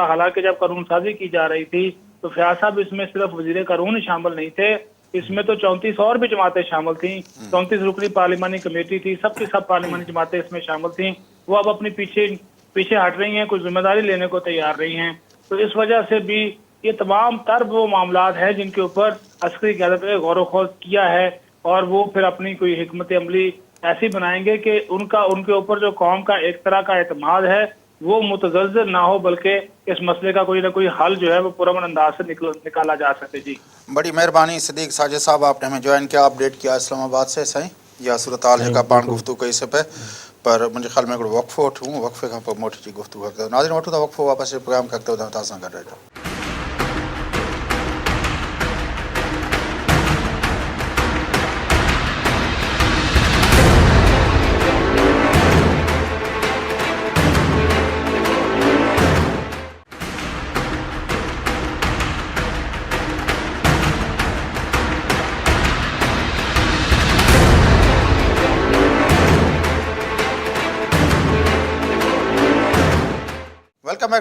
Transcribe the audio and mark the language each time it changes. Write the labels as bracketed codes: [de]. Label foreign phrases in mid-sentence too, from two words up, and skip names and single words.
[ur] حالانکہ جب قانون سازی کی جا رہی تھی تو فیاض صاحب اس میں صرف وزیر قانون ہی شامل نہیں تھے، اس میں تو 34 اور بھی جماعتیں شامل تھیں، 34 رکنی پارلیمانی کمیٹی تھی، سب کی سب پارلیمانی جماعتیں اس میں شامل تھیں، وہ اب اپنی پیچھے ہٹ رہی ہیں، کوئی ذمہ داری لینے کو تیار نہیں ہیں۔ تو اس وجہ سے بھی یہ تمام تر وہ معاملات ہیں جن کے اوپر عسکری قیادت نے غور و خوض کیا ہے، اور وہ پھر اپنی کوئی حکمت عملی ایسی بنائیں گے کہ ان کے اوپر جو قوم کا ایک طرح کا اعتماد ہے وہ متزلزل نہ ہو، بلکہ اس مسئلے کا کوئی نہ کوئی حل جو ہے وہ پرامن انداز سے نکالا جا سکے۔ جی بڑی مہربانی صدیق ساجد صاحب، آپ نے ہمیں جوائن کیا، اپڈیٹ کیا اسلام آباد سے سائیں. [sd] या सूरत हाल जेका पाण गुफ्तगू कई से पे, पर मुंहिंजे ख़्याल में हिकिड़ो वक़फ़ो वठूं, वक़फ़े खां पोइ मोटी जी गुफ्तगू अॻिते नाज़रीन वठूं था वक़फ़ो, वापसि प्रोग्राम खे अॻिते वधायूं, तव्हां सां गॾु रहिजो। [en] welcome back